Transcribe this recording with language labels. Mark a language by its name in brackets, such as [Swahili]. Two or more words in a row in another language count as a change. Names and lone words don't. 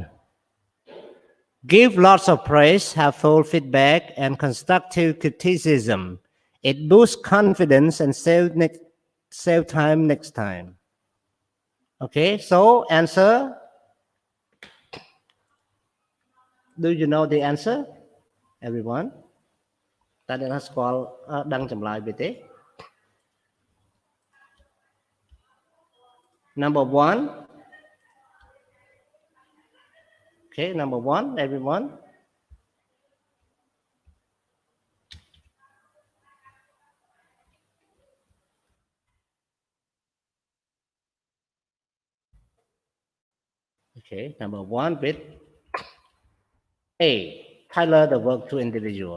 [English] Give lots of praise, have full feedback, and constructive criticism. It boosts confidence and save time next time. Okay, so answer. Do you know the answer, everyone? [Khmer] តើអ្នកណាស្គាល់ដឹងចម្លើយវាទេ Number 1. [English] Okay, number 1, everyone. Okay, number 1 with A, tailor the work to individual.